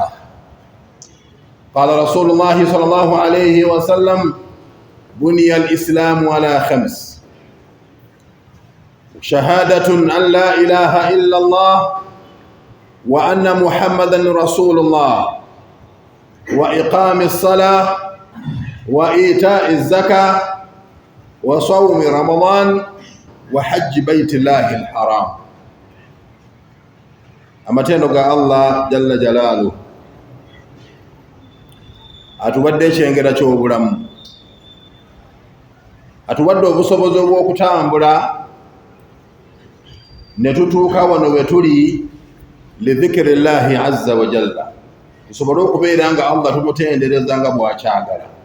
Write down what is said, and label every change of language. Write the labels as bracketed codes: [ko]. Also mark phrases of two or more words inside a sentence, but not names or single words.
[ar] قال رسول الله صلى الله عليه وسلم: بني الإسلام على 5: شهادة أن لا إله إلا الله وأن محمدا رسول الله، وإقام الصلاة، وإيتاء الزكاة، وصوم رمضان، وحج بيت الله الحرام. [lg] amatendo ga Allah [ar] جل جلاله [lg] atuwadde kyengera ky'obulamu, atuwadde obusobozi obw'okutambula ne tutuuka wano we tuli [ar] لذكر الله عز وجل, [lg] tusobole okubeera nga Allah tumutendereza nga bw'akyagala.